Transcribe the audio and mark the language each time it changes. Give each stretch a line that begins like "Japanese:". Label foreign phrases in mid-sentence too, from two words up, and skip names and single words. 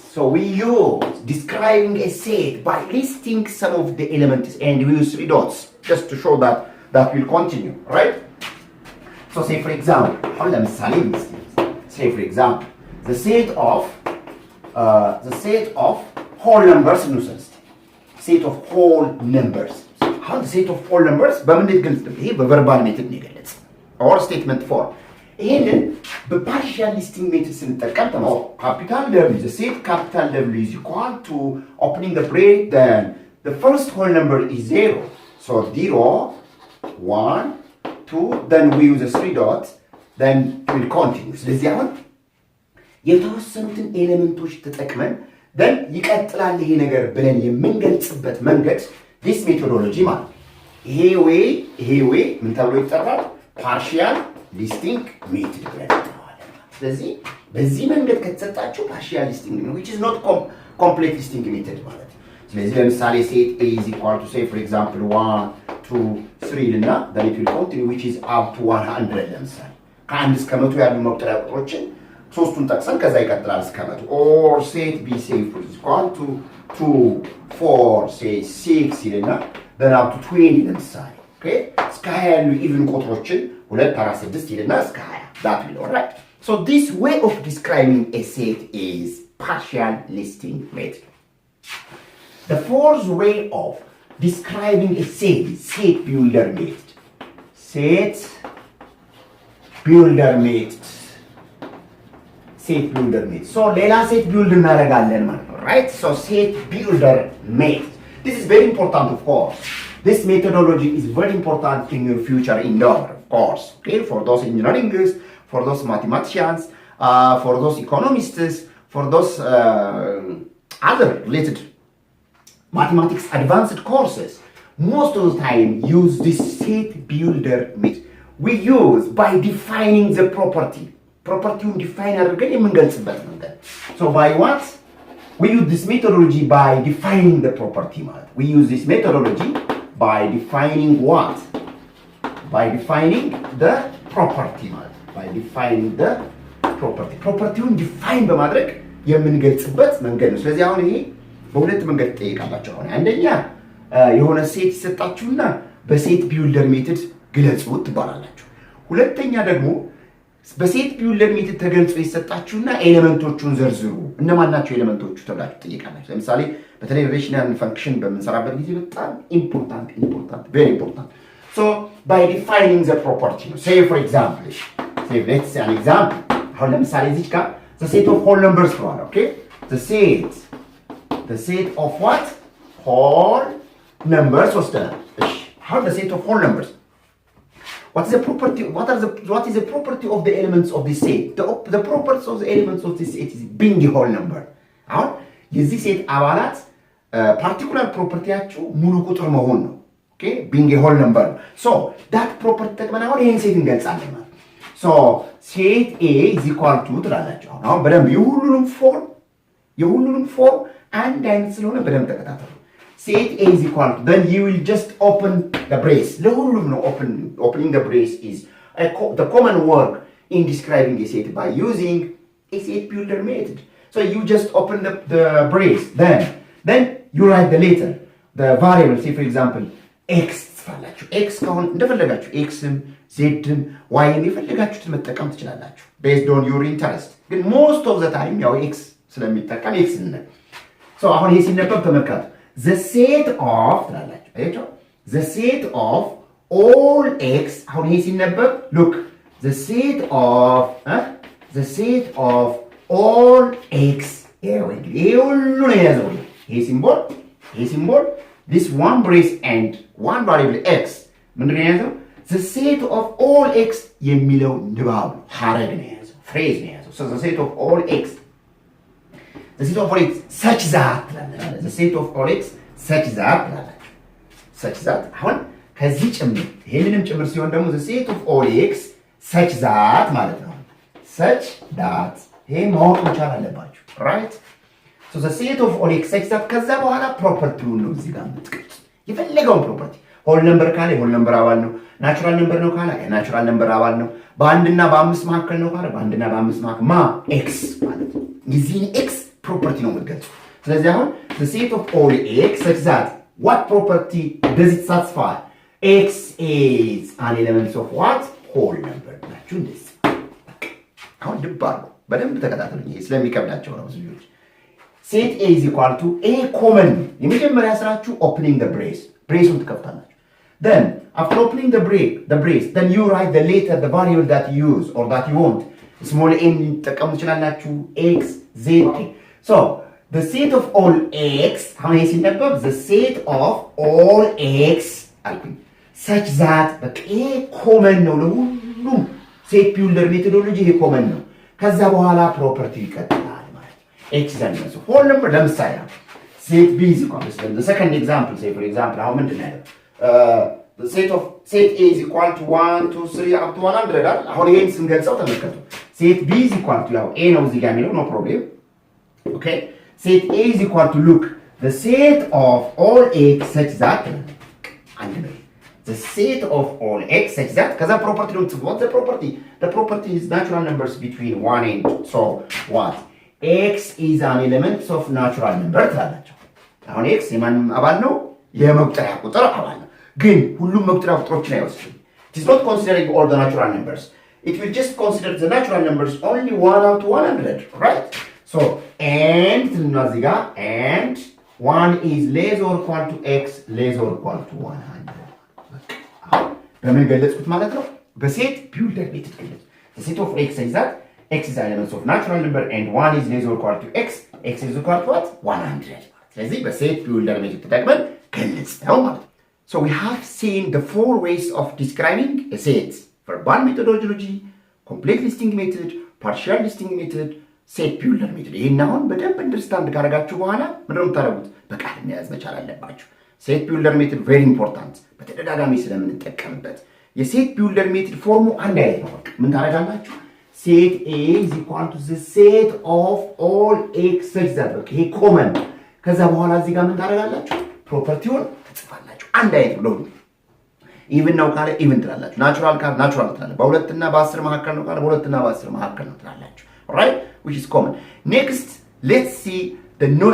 English: So we use describing a set by listing some of the elements, and we use 3 dots just to show that that will continue, right? So say for example, say for example, the set of whole numbers set of whole numbers. How the set of whole numbers?
Amharic: በምንድን ገልጽ ነው? ይሄ
English: በverbal method
Amharic: ነው የገለጽ
English: or statement form. ይሄንን በpartial listing method
Amharic: ስንጠቀም ተማው ካፒታል W,
English: the set capital W is equal to opening the bracket, then the first whole number is 0. So 0, 1, 2, then we use the 3 dots, then it will continue.
Amharic: ስለዚህ አሁን የተወሰኑትን ኤሌመንቶች ተጠቅመን then ይቀጥላል ይሄ ነገር ብለን የምንገልጽበት መንገድ
English: this methodology
Amharic: ማለት ይሄ way ምን ተብሎ ይጠራል?
English: partial listing method
Amharic: ብለን እንጠራዋለን። ስለዚህ በዚህ መንገድ ከተሰጣችሁ
English: partial listing
Amharic: ነው,
English: which is not complete listing method
Amharic: ማለት ነው። ስለዚህ ለምሳሌ
English: set A is equal to, say for example 1 2 3 ልና then it will continue which is up to 100
Amharic: ለምሳሌ ከአንድ እስከ 100
English: ያሉ መቁጠሪያ ቁጥሮችን ሶስቱን ጠቅሰን ከዛ ይቀጥላል እስከ 100 or set B say is equal to 2 4 say 6 ይልና then up to 20
Amharic: ለምሳሌ okay እስከ 20 ያሉ even ቁጥሮችን 2 4 6 ይልና እስከ 20
English: that will all right. So this way of describing a set is partial listing method. The fourth way of describing a set is set builder method. Set builder method. Set builder method. So ሌላ set build
Amharic: እናደርጋለን ማለት ነው,
English: right? So set builder method. This is very important, of course. This methodology is very important in your future endeavor, of course. Okay, for those engineers, for those mathematicians, for those economists, for those other related mathematics advanced courses. Most of the time use this set builder method. We use by defining the property. Property define
Amharic: አድርገን የምንገልጽበት መንገድ.
English: So by what? We use this methodology by defining the property ማለት. We use this methodology by defining what? By defining the property ማለት. By defining the property. propertyውን define
Amharic: በማድረግ የምንገልጽበት መንገድ ነው። ስለዚህ አሁን ይሄ በሁለት መንገድ ትጠይቃላችሁ። አሁን አንደኛ የሆነ ሴት ይሰጣችሁና
English: በset builder method
Amharic: ግለጹት ትባላላችሁ። ሁለተኛ ደግሞ
English: በset builder method
Amharic: ተገልጾ ይሰጣችሁና ኤሌመንቶቹን ዘርዝሩ። እነማን ናቸው ኤሌመንቶቹ ተብላችሁ ትጠይቃላችሁ። ለምሳሌ በተለይ
English: relational function
Amharic: በምንሰራበት ጊዜ በጣም
English: important very important. So by defining the property, say for example, let's say an example.
Amharic: አሁን ለምሳሌ እዚህ ጋር
English: the set of whole numbers ብሏል። okay the set of what? whole numbers
Amharic: ወስደናል። እሺ
English: how the set of whole numbers? What is the property? What is the property of the elements of this set? The properties of the elements of this set is being a whole number.
Amharic: አሁን የዚህ ሴት አባላት
English: particular propertyያቸው
Amharic: ሙሉ ቁጥር መሆን ነው።
English: okay being a whole number. So that property
Amharic: ተጠቅመን አሁን ይሄን ሴት እንገልጻለን ማለት ነው።
English: So set A is equal to ትላላችሁ።
Amharic: አሁን በደንብ የሁሉንም ፎርም አንድ አይነት ስለሆነ በደንብ ተከታተሉ።
English: Set A is equal to, then you will just open the brace.
Amharic: ለሁሉም ነው
English: opening the brace is the common work in describing a set by using a set builder method. So you just open the brace, then you write the letter, the variable. Say for example
Amharic: x ትላላችሁ። x ከሆነ እንደፈለጋችሁ xም zም yም የፈለጋችሁትን መጠቀም ትችላላችሁ
English: based on your interest.
Amharic: ግን
English: most of the time
Amharic: ያው x ስለሚጠቀም x ነው። So አሁን ይሄ ሲነበብ ተመልከቱ።
English: The set of
Amharic: ትላላችሁ። አያችሁ?
English: The set of all x
Amharic: አሁን ይሄ ሲነበብ
English: look the set of all x
Amharic: ይሄ ሁሉ ነው የያዘው ይሄ ሲምቦል
English: this one brace and one variable x
Amharic: ምንድን ነው የያዘው
English: the set of all x
Amharic: የሚለው ንባብ ሐረግ ነው የያዘው
English: phrase
Amharic: ነው የያዘው
English: so the set of all x the set of all x such that the set of all x such that
Amharic: አሁን ከዚህ ጭምር ይሄንንም ጭምር ሲሆን ደግሞ
English: the set of all x such that
Amharic: ማለት ነው
English: such that
Amharic: ይሄ ማወቅ መቻል አለባችሁ
English: right so the set of all x such that
Amharic: ከዛ በኋላ ፕሮፐርቲውን ነው እዚህ ጋር የምትቀጭ የፈለገውን ፕሮፐርቲ
English: whole number
Amharic: ካለ
English: whole number
Amharic: አባል ነው
English: natural number
Amharic: ነው ካለ
English: natural number
Amharic: አባል ነው በአንድና በአምስት መካከል ነው ካለ በአንድና በአምስት መካከል x ማለት ነው የዚህን x ፕሮፐርቲ ነው የምትገልጸው ስለዚህ አሁን
English: the set of all x such that what property does it satisfy x is an element of what whole number
Amharic: ናችሁ እንደዚህ አሁን ድባሉ በደንብ ተከታተሉኝ ስለሚከብዳቸው ነው ብዙዎች
English: set a is equal to a common
Amharic: የመጀመሪያ ስራችሁ
English: opening the braceውን
Amharic: ትከፍታላችሁ
English: then after opening the brace then you write the letter the variable that you use or that you want small n
Amharic: ተጠቀሙ ትችላላችሁ
English: x z so the set of all x how many ሲነበብ the set of all x አልኩኝ such that
Amharic: በቃ ኮመን ነው ለሁሉም
English: set builder methodology
Amharic: ይሄ ኮመን ነው ከዛ በኋላ ፕሮፐርቲ ይቀጥላል ማለት x ዘንድ
English: whole number ለምሳሌ set b is equal to the second example say for example how
Amharic: ምንድን ነው
English: the set a is equal to 1 2 3 up to 100
Amharic: አይደል አሁን ይሄን ስንገልጸው ተመልከቱ
English: set b is equal to
Amharic: ያው a ነው እዚህ ጋር የሚለው
English: no problem okay set a is equal to look the set of all x such that and the set of all x such that kaza property don't what's the property is natural numbers between 1 and 2 so what x is an element of natural number
Amharic: ትላላችሁ አሁን x የማን አባል ነው የመቁጠሪያ ቁጥር አባል ነው ግን ሁሉም መቁጠሪያ ቁጥሮችን አይወስድም
English: it is not considering all the natural numbers it will just consider the natural numbers only 1 out of 100 right so and naziga and 1 is less or equal to x less or equal to 100
Amharic: በምን ገለጽኩት ማለት ነው
English: በset builder method ገለጽ the set of x is that x is an element of natural number and 1 is less or equal to x x is equal to what 100 ስለዚህ በset builder method
Amharic: ተጠቅመን ገለጽ ነው ማለት
English: so we have seen the four ways of describing a set verbal methodology complete listing method partial listing method set builder method
Amharic: ይሄን አሁን በደንብ አንደርስታንድ ካደረጋችሁ በኋላ ምንድነው የምታደርጉት በቃል መያዝ መቻል አለባችሁ
English: set builder method very important
Amharic: በተደጋጋሚ ስለምንጠቀምበት
English: የset builder method
Amharic: ፎርሙ አንድ አይነት ነው ምን ታደርጋላችሁ
English: set a is equal to the set of all x such that
Amharic: ይሄ ኮመን ከዛ በኋላ እዚህ ጋር ምን ታደርጋላችሁ ፕሮፐርቲውን ትጽፋላችሁ አንድ አይነት ነው ኢቭን ነው ካለ ኢቭን ትላላችሁ ናቹራል ካለ ናቹራል ትላላችሁ በሁለት እና በ10 መካከል ነው ካለ በሁለት እና በ10 መካከል ነው ትላላችሁ
English: right which is common next let's see the